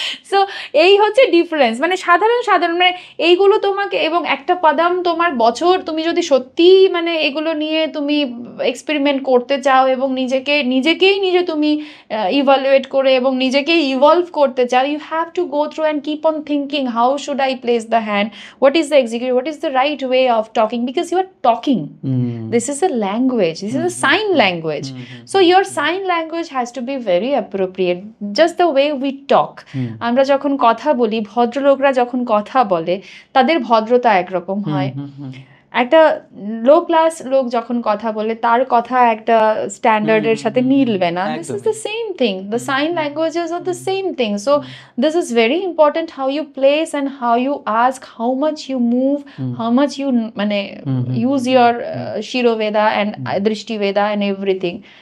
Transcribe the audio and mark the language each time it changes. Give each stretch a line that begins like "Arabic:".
Bangla: So এই হচ্ছে difference, মানে সাধারণ সাধারণ মানে এইগুলো তোমাকে, এবং একটা পাদাম তোমার বছর তুমি যদি সত্যি মানে এগুলো নিয়ে তুমি এক্সপেরিমেন্ট করতে চাও এবং নিজেকেই তুমি ইভালুয়েট করে এবং নিজেকেই ইভলভ করতে চাও,
English: You have to go through and keep on thinking how should I place the hand, what is the executive, what is the right way of talking, because you are talking. This is a language, this is a sign language. So your sign language has to be very appropriate, just the way we talk.
Bangla: আমরা যখন কথা বলি, ভদ্রলোকরা যখন কথা বলে তাদের ভদ্রতা একরকম হয়, একটা লো ক্লাস লোক যখন কথা বলে তার কথা একটা স্ট্যান্ডার্ডের সাথে মিলবে না.
English: This is the same thing, the sign languages are the same thing. So this is very important, how you place and how you ask, how much you move, how much you মানে use your Shiroveda and Drishti Veda and everything.